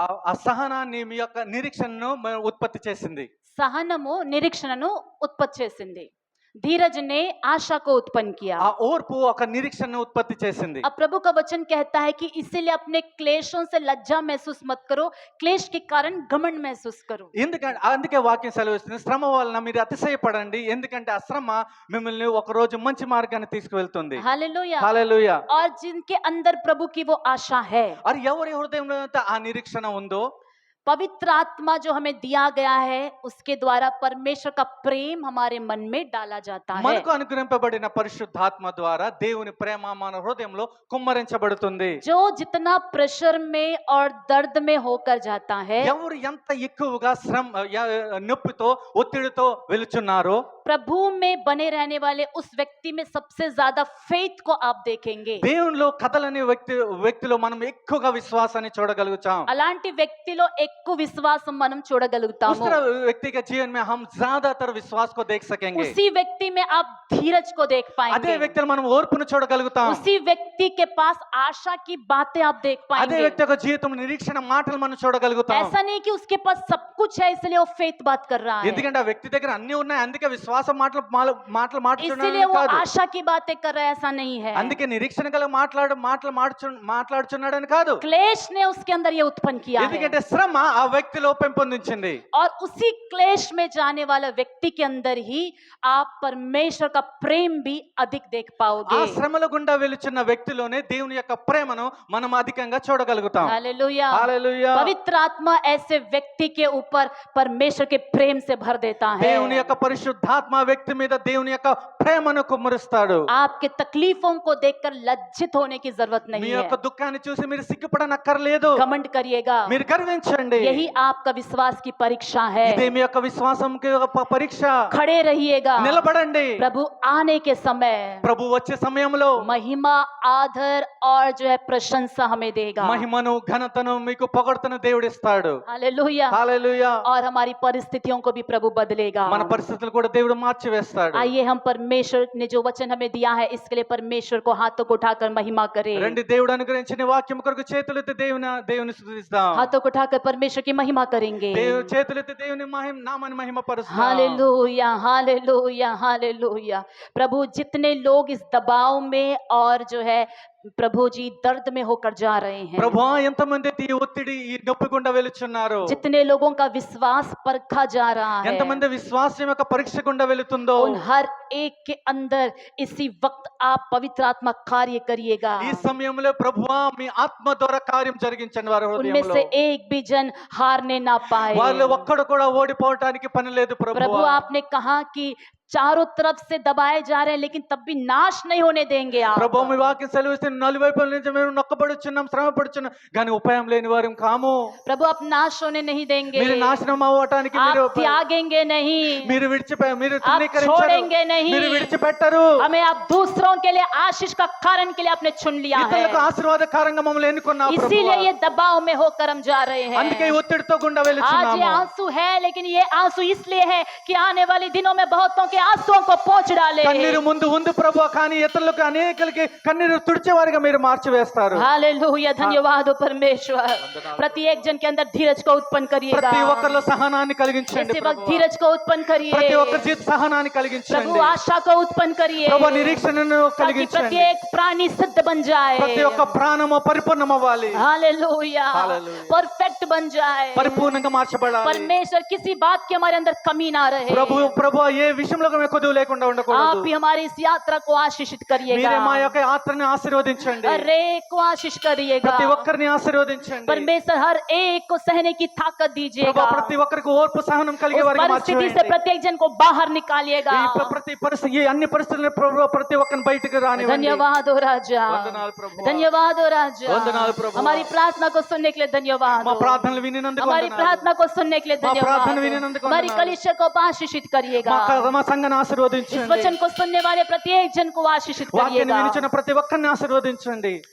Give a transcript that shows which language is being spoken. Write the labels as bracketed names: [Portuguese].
[Telugu] ఆ సహనాన్ని మీ యొక్క నిరీక్షణను ఉత్పత్తి చేసింది. సహనము నిరీక్షణను ఉత్పత్తి చేసింది। [Hindi] धीरज ने आशा को उत्पन्न किया। [Telugu] ఆ ఓర్పు ఒక నిరీక్షణను ఉత్పత్తి చేసింది. [Hindi] अब प्रभु का वचन कहता है कि इसीलिए अपने क्लेशों से लज्जा महसूस मत करो, क्लेश के कारण घमंड महसूस करो। [Telugu] ఎందుకంటే అందుకే వాక్యం సెలవిస్తుంది, శ్రమ వలన మీరు అతిశయపడండి, ఎందుకంటే ఆ శ్రమ మిమ్మల్ని ఒక రోజు మంచి మార్గాన్ని తీసుకువెళ్తుంది. [Hindi] हालेलुया। [Telugu] హల్లెలూయా. [Hindi] और जिनके अंदर प्रभु की वो आशा है, [Telugu] అది ఎవరి హృదయంలో అయితే ఆ నిరీక్షణ ఉందో, [Hindi] पवित्र आत्मा जो हमें दिया गया है उसके द्वारा परमेश्वर का प्रेम हमारे मन में डाला जाता है। [Telugu] మనకు అనుగ్రహింపబడిన పరిశుద్ధాత్మ ద్వారా దేవుని ప్రేమ మన హృదయంలో కుమ్మరించబడుతుంది. [Hindi] जो जितना प्रेशर में और दर्द में होकर जाता है, [Telugu] ఎవరు ఎంత ఎక్కువగా నొప్పితో ఒత్తిడితో వెలుచున్నారో, [Hindi] प्रभु में बने रहने वाले उस व्यक्ति में सबसे ज्यादा फेथ को आप देखेंगे। [Telugu] దేవునిలో కదలని వ్యక్తిలో మనం ఎక్కువగా విశ్వాసాన్ని చూడగలుగుతాం. అలాంటి వ్యక్తిలో ఎక్కువ విశ్వాసం మనం చూడగలుగుతాము। [Hindi] उस तरह व्यक्ति के जीवन में हम ज्यादातर विश्वास को देख सकेंगे. उसी व्यक्ति में आप धीरज को देख [Telugu] అదే [Hindi] पाएंगे। [Telugu] వ్యక్తిలో మనం ఓర్పును చూడగలుగుతాం. [Hindi] उसी व्यक्ति के पास आशा की बातें आप देख [Telugu] అదే [Hindi] पाएंगे। [Telugu] వ్యక్తి యొక్క జీవితం నిరీక్షణ మాటలు మనం చూడగలుగుతాం. [Hindi] ऐसा नहीं कि उसके पास सब कुछ है इसलिए वो फेथ बात कर रहा है। [Telugu] ఎందుకంటే ఆ వ్యక్తి దగ్గర అన్ని ఉన్నాయి అందుకే విశ్వాసం శ్వాస మాటలు [Hindi] इसीलिए [Telugu] మాట్లాడుచున్నాడు [Hindi] वो [Telugu] కాదు. [Hindi] आशा की बातें कर रहा है, ऐसा नहीं है। [Telugu] అందుకే నిరీక్షణ గల మాట్లాడుచున్నాడని కాదు. [Hindi] क्लेश ने उसके अंदर ये उत्पन्न किया है, [Telugu] ఎందుకంటే శ్రమ ఆ వ్యక్తిలో పెంపొందించింది. [Hindi] और उसी क्लेश में जाने वाला व्यक्ति के अंदर ही आप परमेश्वर का प्रेम भी अधिक देख [Telugu] ఆ [Hindi] पाओगे। [Telugu] శ్రమల గుండా వెలుచున్న వ్యక్తిలోనే దేవుని యొక్క ప్రేమను మనం అధికంగా చూడగలుగుతాం. [Hindi] हालेलुया। [Telugu] హల్లెలూయా. [Hindi] पवित्र आत्मा ऐसे व्यक्ति के ऊपर परमेश्वर के प्रेम से भर देता है। [Telugu] దేవుని యొక్క పరిశుద్ధాత్మ వ్యక్తి మీద దేవుని యొక్క ప్రేమను కుమ్మరిస్తాడు. [Hindi] आपके तकलीफों को देखकर लज्जित होने की जरूरत [Telugu] మీ [Hindi] नहीं है, [Telugu] యొక్క దుఃఖాన్ని చూసి మీరు సిగ్గుపడనక్కర్లేదు. [Hindi] घमंड करिएगा। [Telugu] మీరు గర్వించండి. [Hindi] यही आपका विश्वास की परीक्षा है। [Telugu] ఇదే మీ యొక్క విశ్వాసంకి ఒక పరీక్ష. [Hindi] खड़े रहिएगा। [Telugu] నిలబడండి. [Hindi] प्रभु आने के समय [Telugu] ప్రభు వచ్చే సమయంలో [Hindi] महिमा, आदर और जो है प्रशंसा हमें देगा। [Telugu] మహిమను ఘనతను మీకు పొగడ్తను దేవుడిస్తాడు. [Hindi] हालेलुया। [Telugu] హల్లెలూయా. [Hindi] और हमारी परिस्थितियों को भी प्रभु बदलेगा। [Telugu] మన పరిస్థితులు కూడా దేవుడు మార్చివేస్తాడు. [Hindi] आइए हम परमेश्वर ने जो वचन हमें दिया है इसके लिए परमेश्वर को हाथों को उठाकर महिमा करें। [Telugu] రండి దేవుడు అనుగ్రహించిన వాక్యం కొరకు చేతులెత్తి దేవుని స్తుతిస్తాం. [Hindi] हाथों को उठाकर परमेश्वर की महिमा करेंगे। [Telugu] చేతులెత్తి దేవుని నామాన్ని మహిమపరుస్తాం. [Hindi] Hallelujah, hallelujah, hallelujah. प्रभु जितने लोग इस दबाव में और जो है प्रभु जी दर्द में होकर जा रहे हैं, [Telugu] ప్రభువా ఎంతమంది ఈ ఒత్తిడి ఈ నొప్పి గుండా వెళుచున్నారు, [Hindi] जितने लोगों का विश्वास परखा जा रहा है, [Telugu] ఎంతమంది విశ్వాసం యొక్క పరీక్ష గుండా వెళుతుందో [Hindi] उन हर एक के अंदर इसी वक्त आप पवित्र आत्मा कार्य करिएगा। [Telugu] ఈ సమయంలో ప్రభువా మీ ఆత్మ ద్వారా కార్యం జరిగించండి వారి [Hindi] उनमें [Telugu] హృదయంలో. [Hindi] से एक भी जन हारने ना पाए। [Telugu] వాళ్ళు ఒక్కడు కూడా ఓడిపోవటానికి పని లేదు [Hindi] प्रभु [Telugu] ప్రభువా. [Hindi] आपने कहा कि चारों तरफ से दबाए जा रहे हैं लेकिन तब भी नाश नहीं होने देंगे आप। [Telugu] ప్రభు మీ వాక్యం సెలవిస్తున్న నలువైపుల నుంచి మేము నొక్కబడుచున్నాం, శ్రమపడుచున్నాం, కానీ ఉపాయం లేని వారం కాము. [Hindi] प्रभु आप नाश होने नहीं देंगे, [Telugu] మీరు నాశనం అవ్వటానికి [Hindi] आप त्यागेंगे नहीं, [Telugu] మీరు [Hindi] आप [Telugu] మీరు తృణీకరించరు, [Hindi] छोड़ेंगे नहीं, [Telugu] మీరు విడిచిపెట్టరు. [Hindi] हमें आप दूसरों के लिए आशीष का कारण के लिए आपने चुन लिया है, [Telugu] ఇతరులకు ఆశీర్వాదకరంగా మమ్మల్ని ఎన్నుకున్నావు ప్రభువా. [Hindi] इसीलिए ये दबाव में होकर हम जा रहे [Telugu] అందుకే ఈ [Hindi] हैं। [Telugu] ఒత్తిడితో గుండా [Hindi] आज ये [Telugu] వెళుచున్నాము. [Hindi] आंसू है लेकिन ये आंसू इसलिए है कि आने वाले दिनों में बहुतों के आंसुओं को पोंछ डाले। [Telugu] కన్నీరు ముందు ఉంది ప్రభువా, కానీ ఇతరులకు అనేకులకి కన్నీరు తుడిచేవారిగా మీరు మార్చివేస్తారు. [Hindi] हालेलुया, धन्यवाद हो परमेश्वर। प्रत्येक जन के अंदर धीरज को उत्पन्न करिएगा। [Telugu] ప్రతి ఒక్కరిలో సహనాన్ని కలిగించండి [Hindi] इसी वक्त [Telugu] ప్రభువా. [Hindi] धीरज को उत्पन्न [Telugu] ప్రతి [Hindi] करिए, [Telugu] ఒక్కరి జీవిత సహనాన్ని కలిగించండి [Hindi] प्रभु आशा को उत्पन्न करिए, [Telugu] ప్రభు. నిరీక్షణను [Hindi] ताकि [Telugu] కలిగించండి. [Hindi] प्रत्येक प्राणी सिद्ध बन जाए। [Telugu] ప్రతి ఒక్క ప్రాణము పరిపూర్ణం అవ్వాలి, [Hindi] हालेलुया, हालेलुया। परफेक्ट बन जाए। [Telugu] పరిపూర్ణంగా మార్చబడాలి. [Hindi] परमेश्वर किसी बात की हमारे अंदर कमी ना रहे। [Telugu] ప్రభు ఏ విషయంలో మేము కొదువు లేకుండా ఉండకూడదు. [Hindi] आप भी हमारी इस यात्रा को आशीषित [Telugu] మీరే మా [Hindi] करिएगा, [Telugu] యొక్క యాత్రని ఆశీర్వదించండి. [Hindi] हर एक को आशीष करिएगा। [Telugu] ప్రతి ఒక్కరిని ఆశీర్వదించండి. [Hindi] परमेश्वर हर एक को सहने की ताकत [Telugu] ప్రభు [Hindi] दीजिएगा। [Telugu] ప్రతి ఒక్కరికి ఓర్పు సహనం కలిగే [Hindi] उस [Telugu] వారికి [Hindi] परिस्थिति से [Telugu] మార్చివేయండి. [Hindi] प्रत्येक जन को बाहर निकालिएगा। [Telugu] ప్రతి పరిస్థితి ఈ అన్ని పరిస్థితులను ప్రభు ప్రతి ఒక్కరిని బయటికి రానివ్వండి. [Hindi] धन्यवाद हो राजा, [Telugu] వందనాలు ప్రభువా. [Hindi] धन्यवाद हो राजा, [Telugu] వందనాలు ప్రభువా. [Hindi] हमारी प्रार्थना को सुनने के लिए धन्यवाद [Telugu] మా [Hindi] हो। [Telugu] ప్రార్థనలు వినినందుకు [Hindi] हमारी [Telugu] వందనాలు. [Hindi] प्रार्थना को सुनने के लिए [Telugu] మా [Hindi] धन्यवाद [Telugu] ప్రార్థన [Hindi] हो। [Telugu] వినినందుకు [Hindi] हमारी [Telugu] వందనాలు. [Hindi] कलीसिया को आशीषित करिएगा। [Telugu] మా సంఘాన్ని [Hindi] इस [Telugu] ఆశీర్వదించండి. [Hindi] वचन को सुनने वाले प्रत्येक जन को आशीषित [Telugu] వాక్యాన్ని [Hindi] करिएगा। [Telugu] వినిచిన ప్రతి ఒక్కరిని ఆశీర్వదించండి.